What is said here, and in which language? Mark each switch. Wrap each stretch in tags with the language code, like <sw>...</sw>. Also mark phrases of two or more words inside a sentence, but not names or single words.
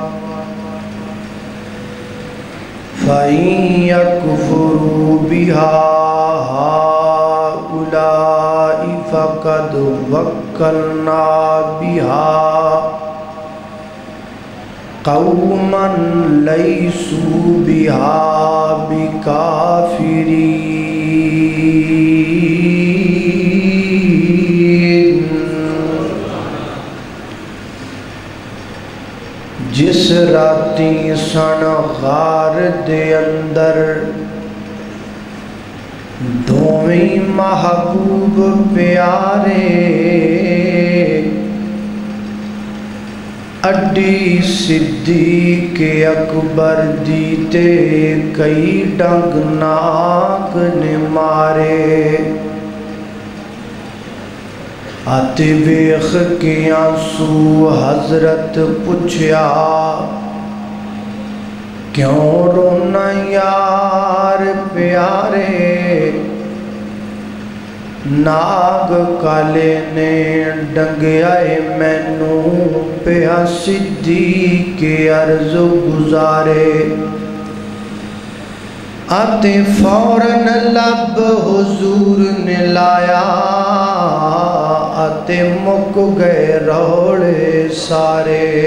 <ar>فَإِن يَكْفُرُوا بِهَا هَؤُلَاءِ فَقَدْ وَكَّلْنَا بِهَا قَوْمًا لَيْسُوا بِهَا بِكَافِرِينَ۔</ar> <pa>جس راتی سن غار دے اندر دوویں محبوب پیارے اڈی صدیق اکبر دیتے کئی ڈنگ ناک نے مارے آتے بیخ کے آنسو حضرت پوچھیا کیوں رونا یار پیارے ناگ کالے نے ڈنگیائے مینو پیا صدیق عرض گزارے آتے فوراً لب حضور نے لایا آتے مک گئے روڑے سارے۔</pa>